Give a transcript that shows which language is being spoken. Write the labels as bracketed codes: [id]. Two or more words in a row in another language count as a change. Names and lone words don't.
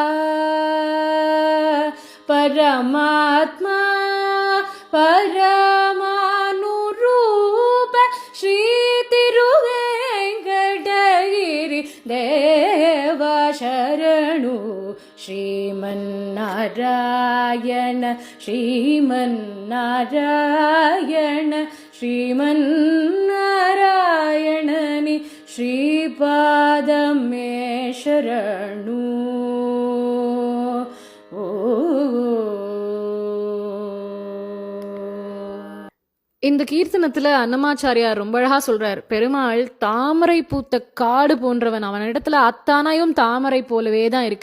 [te] పరమాత్మా పరమానురూప శ్రీ తిరువేంకటగిరి దేవా శరణు శ్రీమన్నారాయణ శ్రీమన్నారాయణ శ్రీమన్నారాయణని శ్రీపాదమే శరణు [ta] இந்த கீர்த்தனத்துல அன்னமாச்சாரியார் ரொம்ப அழகா சொல்றார். பெருமாள் தாமரை பூத்த காடு போன்றவன், அவன் இடத்துல அத்தானாயும் தாமரை போலவே தான் இருக்கு.